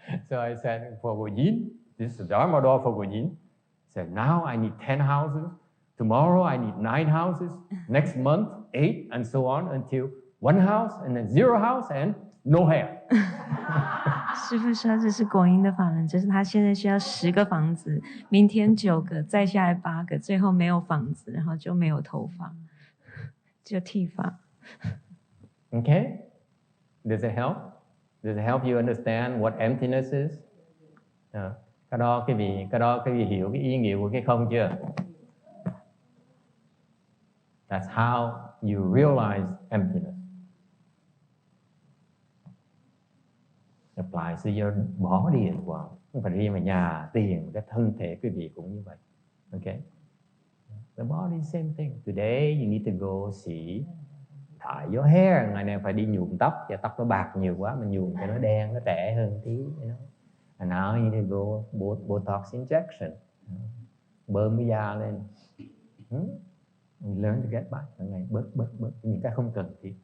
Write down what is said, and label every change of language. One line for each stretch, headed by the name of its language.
English: So I said for Yin, this is Dharma door for Yin. Said now I need 10 houses, Tomorrow I need 9 houses, next month 8, and so on until 1 house, and then 0 house, and no hair.
Chinese: 师父说这是果因的法门，就是他现在需要10个房子，明天9个，再下来8个，最后没有房子，然后就没有头发，就剃发。
English: Okay? Does it help? Does it help you understand what emptiness is?
Vietnamese: Cái đó quý vị hiểu cái ý nghĩa của cái không chưa?
English: That's how you realize emptiness. Apply to your body as well.
Vietnamese: Không phải riêng mà nhà, tiền, cái thân thể quý vị cũng như vậy.
English: Okay? The body is same thing. Today you need to go see tie your hair.
Vietnamese: Ngày nay phải đi nhuộm tóc, và tóc nó bạc nhiều quá, mình nhuộm cho nó đen, nó trẻ hơn tí.
English: You know? And now you need to go Botox injection.
Vietnamese: Bơm cái da lên.
English: You learn to get back.
Vietnamese: Ngày bớt những cái không cần thiết.